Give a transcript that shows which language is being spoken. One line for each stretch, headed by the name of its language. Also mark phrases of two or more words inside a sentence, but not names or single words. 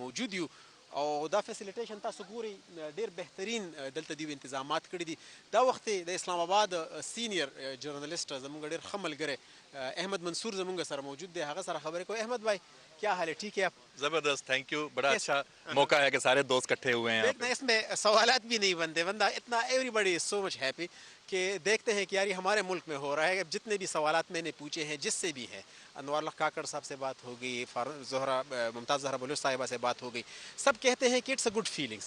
Pashto: موجود یو او دا فیسیلیټیشن تاسو ګوري ډیر بهترین دلته دی انتظامات کړی دي. دا وخت د اسلام آباد سینیئر جرنلسٹ زموږ ډیر ښه ملګری احمد منصور زموږ سره موجود دی. هغه سره خبرې کوي.
Urdu: احمد بھائی کیا حال ہے؟ ٹھیک ہے آپ؟
English: زبردست، thank you.
Urdu: بڑا اچھا موقع ہے کہ سارے دوست اکٹھے ہوئے ہیں. دیکھنا اس میں سوالات بھی نہیں بنتے، بندہ اتنا
English: everybody is so much happy
Urdu: کہ دیکھتے ہیں کہ یار یہ ہمارے ملک میں ہو رہا ہے. جتنے بھی سوالات میں نے پوچھے ہیں جس سے بھی ہے، انوار اللہ کاکڑ صاحب سے بات ہو گئی، ممتاز زہرا بلوچ صاحبہ سے بات ہو گئی، سب کہتے ہیں کہ
English: it's a good feelings.